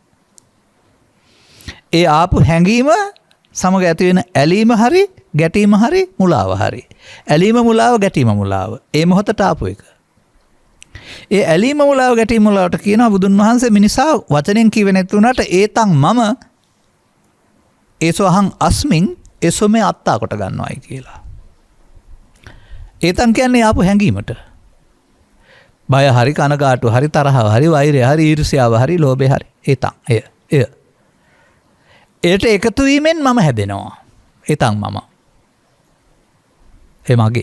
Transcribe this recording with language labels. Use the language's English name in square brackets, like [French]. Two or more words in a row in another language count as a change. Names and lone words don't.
[Sinhala] ඒ ආපු හැඟීම සමග ඇති වෙන ඇලීම හරි ගැටීම හරි මුලාව හරි. ඇලීම මුලාව ගැටීම මුලාව. ඒ මොහොතට ආපු එක. ඒ ඇලීම මුලාව ගැටීම මුලාවට කියනවා බුදුන් වහන්සේ මිනිසා වචනෙන් කිව්වේ නැති වුණාට [Pali] ඒතන් මම ඒසෝ අහං අස්මින් ඒසෝ මේ අත්තා [Sinhala] කොට ගන්නවායි කියලා. ඒතන් කියන්නේ ආපු හැඟීමට. බය හරි කනගාටු හරි තරහව හරි වෛරය හරි ඊර්ෂ්‍යාව හරි ලෝභය හරි ඒතන් එය ඒට එකතු වීමෙන් මම හැදෙනවා. [Pali] ඒතන් මම. [Sinhala] ඒ මගේ.